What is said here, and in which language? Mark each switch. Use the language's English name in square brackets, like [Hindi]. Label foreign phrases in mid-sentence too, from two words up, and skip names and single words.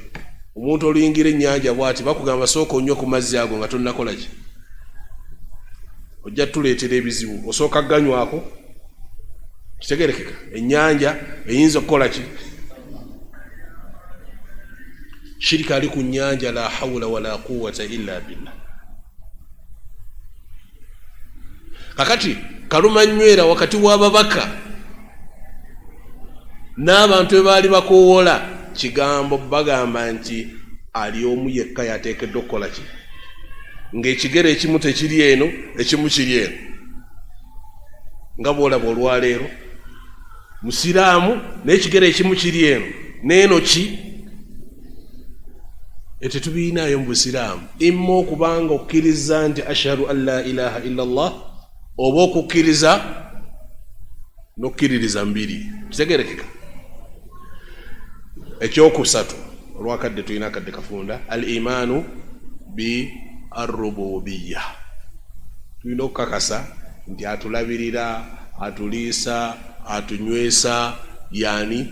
[Ganda] Omuntu oluyingira ennyanja bw'ati bakugamba sooka onnyo ku mazzi ago nga tonnakola ki? Ojja tuleetera ebizibu, osooka ganywako. Kitegerekeka ennyanja eyinza okukola ki? Shirika ali ku nnyanja [Arabic] لا حول ولا قوة إلا بالله. [Ganda] Kakati kalumanywera wakati w'ababaka n'abantu be baali bakoowola, kigambo bagamba nti ali omu yekka yateekeddwa okukola ki? Ng'ekigere ekimu tekiri eno, ekimu kiri eno. Nga bw'olaba olwaleero musiraamu n'ekigere ekimu kiri eno n'eno ki? Tetubiinaayo mu busiraamu, imma okubanga okkiriza nti [Arabic] أشهد أن لا إله إلا الله, [Ganda] oba okukkiriza n'okkiririza mbiri. Kitegerekeka. Ekyokusatu olwakadde tulina akadde kafunda [Arabic] الإيمان بالربوبية. [Ganda] Tulina okukakasa nti atulabirira, atuliisa, atunywesa yani.